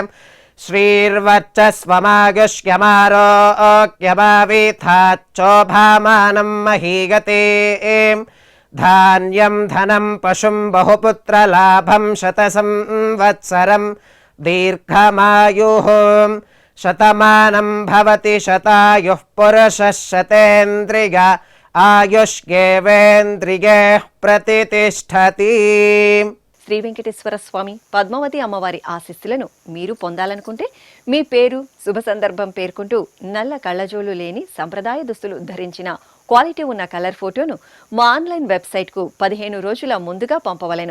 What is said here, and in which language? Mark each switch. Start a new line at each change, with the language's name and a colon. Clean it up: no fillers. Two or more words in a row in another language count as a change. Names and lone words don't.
Sanskrit: श्रीर्वर्चस्वमागुष्यमारोग्यमावीथाच्चोभामानं महीगते धान्यं धनं पशुं बहुपुत्रलाभं शतसंवत्सरं दीर्घमायुः शतमानं भवति शतायुः पुरुषः शतेन्द्रिय आयुष्येवेन्द्रिये प्रतिष्ठति.
Telugu: శ్రీ వెంకటేశ్వర స్వామి పద్మావతి అమ్మవారి ఆశీస్సులను మీరు పొందాలనుకుంటే మీ పేరు శుభ సందర్భం పేర్కొంటూ నల్ల కళ్ళజోలు లేని సంప్రదాయ దుస్తులు ధరించిన క్వాలిటీ ఉన్న కలర్ ఫోటోను మా
English: online websiteకు
Telugu: 15 రోజుల ముందుగా పంపవలెను.